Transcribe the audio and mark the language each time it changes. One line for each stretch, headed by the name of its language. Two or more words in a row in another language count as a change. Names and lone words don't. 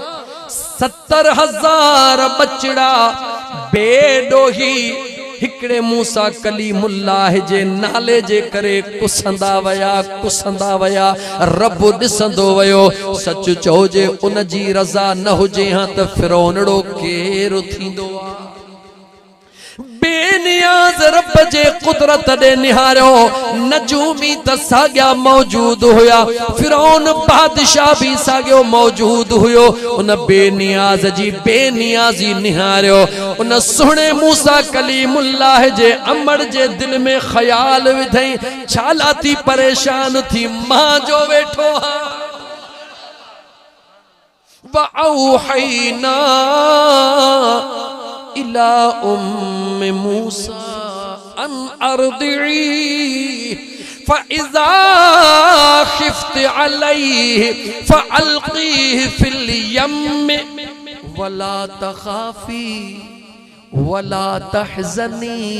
Sindhi: 70,000 बचड़ा बेडोही हिकड़े मूसा कलीमुल्लाह जे नाले जे करे कुसंदा वया रब दिसंदो वयो सच चओ जे उन जी रज़ा न हुजे हां त फिरौनड़ो केर थींदो बेनियाज रब जे कुदरत दे निहारो नजूमी त साग्या मौजूद हुया फिरौन बादशाह भी साग्यो मौजूद हुयो उन बेनियाज जी बेनियाजी निहारो उन सुने मूसा कलीमुल्लाह जे अमड़ जे दिल में ख्याल विधई छाला थी परेशान थी मां जो वेठो
Arabic: وأوحينا إلى أم موسى أن أرضعيه فإذا خفت عليه فألقيه في اليم ولا تخافي ولا تحزني